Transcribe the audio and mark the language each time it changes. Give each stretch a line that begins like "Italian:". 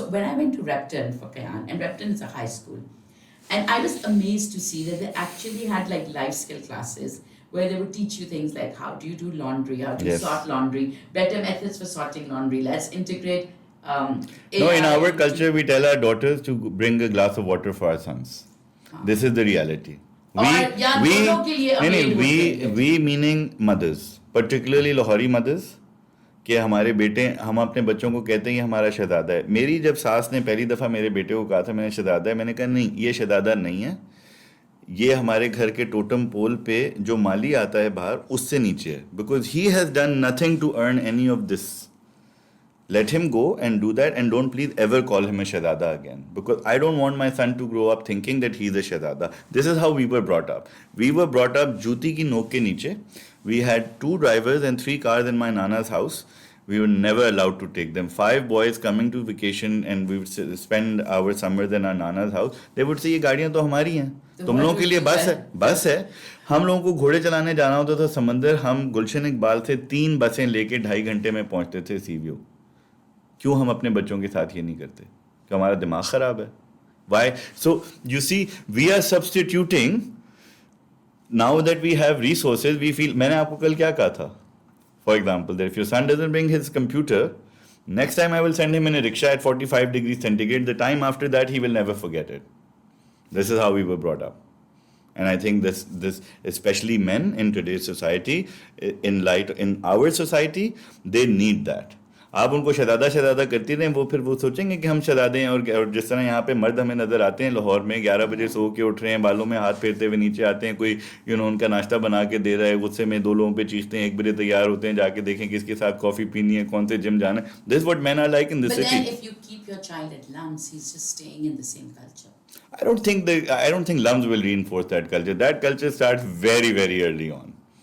English: So when I went to Repton for Kayan, and Repton is a high school, and I was amazed to see that they actually had like life skill classes where they would teach you things like how do you do laundry, how do you Yes. sort laundry, better methods for sorting laundry. Let's integrate. No, in AI our into- culture, we tell our daughters to bring a glass of water for our sons. This is the reality.
Urdu: اور یا دونوں کے لیے available ہے.
English: We meaning mothers, particularly Lahori mothers,
Urdu: کہ ہمارے بیٹے, ہم اپنے بچوں کو کہتے ہیں یہ ہمارا شہزادہ ہے. میری جب ساس نے پہلی دفعہ میرے بیٹے کو کہا تھا میں نے شہزادہ ہے, میں نے کہا نہیں, یہ شہزادہ نہیں ہے, یہ ہمارے گھر کے ٹوٹم پول پہ جو مالی آتا ہے باہر اس سے نیچے ہے,
English: Because he has done nothing to earn any of this. Let him go and do that, and don't please ever call him a Shahzada again, because I don't want my son to grow up thinking that he's a Shahzada. This is how we were brought up. We were brought up
Urdu: juti ki noke ke niche.
English: We had 2 drivers and 3 cars in my nana's house. We were never allowed to take them. 5 boys coming to vacation, and we would spend our summers in our nana's house. They would say
Urdu: یہ گاڑیاں تو ہماری ہیں, تم لوگوں کے لیے بس ہے. ہم لوگوں کو گھوڑے چلانے جانا ہوتا تھا سمندر, ہم گلشن اقبال سے 3 بسیں لے کے 2.5 گھنٹے میں پہنچتے تھے سی ویو. کیوں ہم اپنے بچوں کے ساتھ یہ نہیں کرتے؟ کہ ہمارا دماغ خراب ہے.
English: Why? So you see we are substituting. Now that we have resources we feel.
Urdu: میں نے آپ کو کل کیا کہا تھا,
English: For example, that if your son doesn't bring his computer, next time I will send him in a rickshaw at 45 degrees centigrade. The time after that he will never forget it. This is how we were brought up. And I think this especially men in today's society, in our society, they need that.
Urdu: آپ ان کو شہزادہ کرتی رہیں, وہ پھر وہ سوچیں گے کہ ہم شہزادے ہیں. اور جس طرح یہاں پہ مرد ہمیں نظر آتے ہیں لاہور میں 11 بجے سو کے اٹھ رہے ہیں, بالوں میں ہاتھ پھیرتے ہوئے نیچے آتے ہیں, کوئی ان کا ناشتہ بنا کے دے رہا ہے, غصے میں 2 لوگوں پہ چیختے ہیں, 1 بجے تیار ہوتے ہیں, جا کے دیکھیں کس کے ساتھ کافی پینی ہے, کون سے جم جانا ہے.
English: This what men are like in this But city. then if you keep your child at LUMS, he's just staying in the same culture. I don't think LUMS will reinforce that culture. That culture starts very, very early on.